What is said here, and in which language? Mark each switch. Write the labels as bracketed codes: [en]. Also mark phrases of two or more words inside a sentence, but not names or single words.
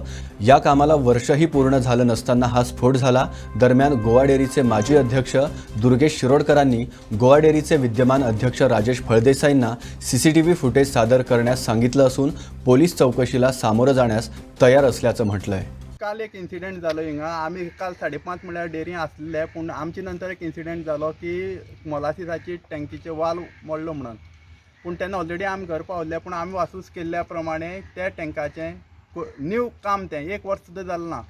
[mr] या कामाला वर्षही पूर्ण झालं नसताना हा स्फोट झाला. दरम्यान गोवा डेअरीचे माजी अध्यक्ष दुर्गेश शिरोडकरांनी गोवा डेअरीचे विद्यमान अध्यक्ष राजेश फळदेसाईंना CCTV फुटेज सादर करण्यास सांगितलं असून पोलीस चौकशीला सामोरं जाण्यास तयार असल्याचं म्हटलं आहे. [kok] काल एक इन्सिडेंट जालो हिंगा. आमी काल 5:30 म्हळ्यार डेअरी आसले, पूण आमचे नंतर एक इन्सिडेंट जालो की मोलासिसाची टँकीचे वाल्व मोडलो म्हणून. पूण तेन्ना ऑलरेडी आमी घर पावल्ले, पूण आमी वासूस केल्ल्या प्रमाणे त्या टँकाचें न्यू काम तें 1 वर्स सुद्दां जालें ना.